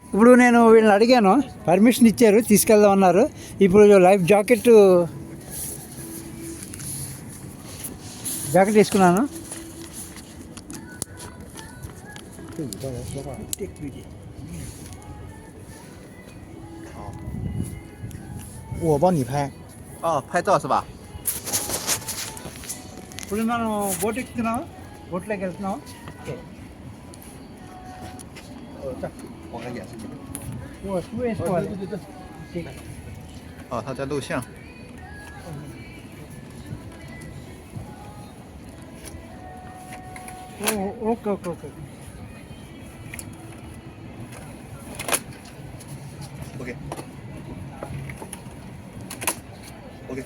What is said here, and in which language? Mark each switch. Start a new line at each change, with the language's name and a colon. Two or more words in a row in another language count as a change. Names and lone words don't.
Telugu: ఇప్పుడు నేను వీళ్ళని అడిగాను, పర్మిషన్ ఇచ్చారు, తీసుకెళ్దామన్నారు. ఇప్పుడు
English: life jacket
Telugu: తీసుకున్నాను.
Chinese: 我帮你拍。哦，拍照是吧？
Telugu: ఇప్పుడు మనం బోట్ ఎక్కుతున్నాం, బోట్లోకి వెళ్తున్నాం.
Chinese: 我看也是这个。
Telugu: షూ వేసుకోవాలి.
Chinese: 哦，他在录像。
English: okay okay okay. OK。OK。